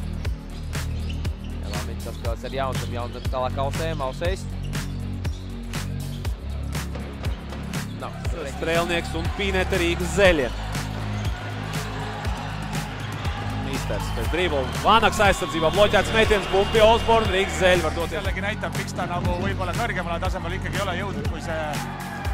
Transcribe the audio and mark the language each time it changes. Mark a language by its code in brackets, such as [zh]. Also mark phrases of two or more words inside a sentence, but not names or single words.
[lv] Lamins saspēlēs ar Jaunzem, Jaunzem tālāk Ausējs. Nav. Strēlnieks un Pīneta Rīgas Zeļiem. Mīsters pēc dribla. Vanaks aizsardzībā bloķēts metiens, bumba pie Osborne, Rīgas Zeļi var doties. [et] Jällegi näitab, miks ta nagu võib-olla kõrgemale tasemele ikkagi ei ole jõudnud, kui see